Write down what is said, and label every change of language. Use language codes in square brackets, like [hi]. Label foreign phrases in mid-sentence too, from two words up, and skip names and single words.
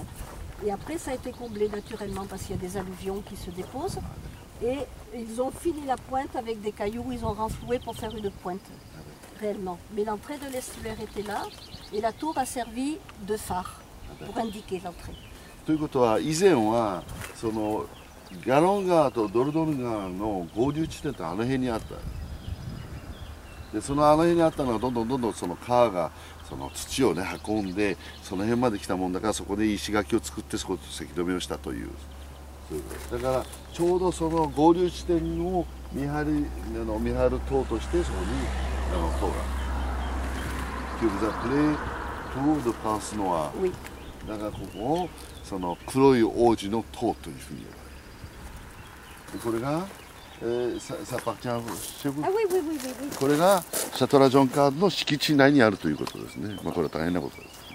[fr] Et après, ça a été comblé naturellement parce qu'il y a des alluvions qui se déposent. Et ils ont fini la pointe avec des cailloux, ils ont renfloué pour faire une pointe, réellement. Mais l'entrée de l'estuaire était là, et la tour a servi de phare pour indiquer l'entrée. [ja] ということは、以前はそのガロン川とドルドン川の合流地点ってあの辺にあった。で、そのあの辺にあったのはどんどんその川がその土をね運んでその辺まで来たもんだから、そこで石垣を作ってそこでせき止めをしたという。だからちょうどその合流地点を見張る塔としてそこに塔が。 [fr] Que vous appelez Tour de Prince Noir. Oui. [ja] だからここをその黒い王子の塔というふうに呼ばれる。これが [fr] ça appartient chez vous? Ah oui, oui, oui, oui. [ja] これがシャトラ・ジョンカードの敷地内にあるということですね。まあこれは大変なことです。